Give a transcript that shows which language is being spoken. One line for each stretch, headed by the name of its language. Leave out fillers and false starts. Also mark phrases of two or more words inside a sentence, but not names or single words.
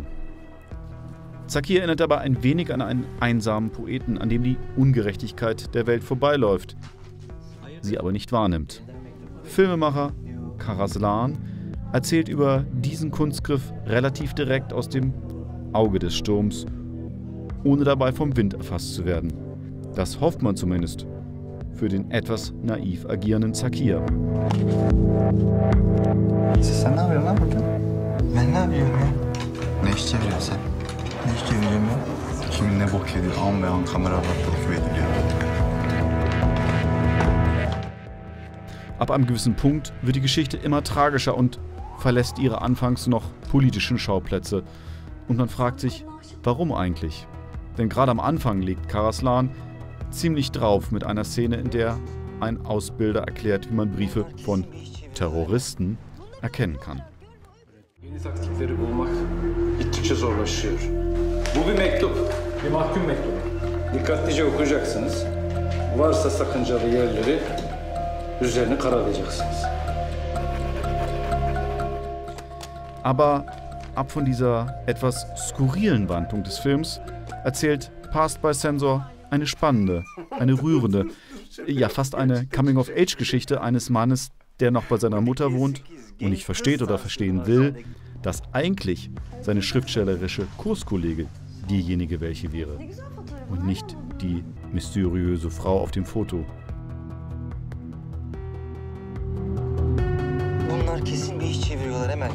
German: Zakir erinnert dabei ein wenig an einen einsamen Poeten, an dem die Ungerechtigkeit der Welt vorbeiläuft, sie aber nicht wahrnimmt. Filmemacher Karaaslan erzählt über diesen Kunstgriff relativ direkt aus dem Auge des Sturms, ohne dabei vom Wind erfasst zu werden. Das hofft man zumindest für den etwas naiv agierenden Zakir.
Turkish: Sen ne yapıyorsun lan burada? Ben ne yapıyorum ya? Ne iş çeviriyorsun sen? Ne iş çevireceğim ya? Kimin ne bok yediği an be an kameralar takip ediliyor.
German: Ab einem gewissen Punkt wird die Geschichte immer tragischer und verlässt ihre anfangs noch politischen Schauplätze. Und man fragt sich, warum eigentlich? Denn gerade am Anfang legt Karaaslan ziemlich drauf mit einer Szene, in der ein Ausbilder erklärt, wie man Briefe von Terroristen erkennen kann.
Turkish: Yeni taktikleri bulmak gittikçe zorlaşıyor. Bu bir mektup, bir mahkum mektubu. Dikkatlice okuyacaksınız. Varsa sakıncalı yerleri üzerine karalayacaksınız.
German: Aber ab von dieser etwas skurrilen Wandlung des Films erzählt Passed by Censor eine spannende, eine rührende, ja fast eine Coming-of-Age-Geschichte eines Mannes, der noch bei seiner Mutter wohnt und nicht versteht oder verstehen will, dass eigentlich seine schriftstellerische Kurskollege diejenige welche wäre und nicht die mysteriöse Frau auf dem Foto.
Turkish: Bunlar kesin bir iş çeviriyorlar Emel.